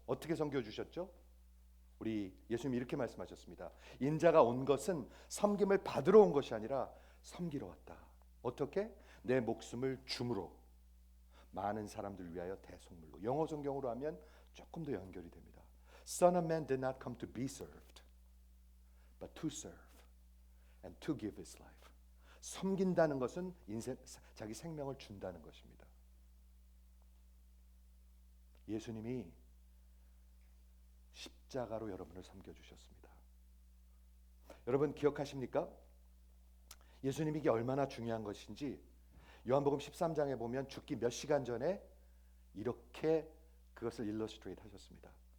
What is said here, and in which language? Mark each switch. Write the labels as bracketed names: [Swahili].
[Korean] 어떻게 섬겨주셨죠? 우리 예수님이 이렇게 말씀하셨습니다. 인자가 온 것은 섬김을 받으러 온 것이 아니라 섬기러 왔다. 어떻게? 내 목숨을 줌으로 많은 사람들 위하여 대속물로. 영어 성경으로 하면 조금 더 연결이 됩니다. [English] Son of Man did not come to be served, but to serve and to give his life. [Korean] 섬긴다는 것은 자기 생명을 준다는 것입니다. 예수님이 십자가로 여러분을 섬겨주셨습니다. 여러분 기억하십니까? 예수님이 이게 얼마나 중요한 것인지 요한복음 13장에 보면 죽기 몇 시간 전에 이렇게 그것을 일러스트레이트 하셨습니다.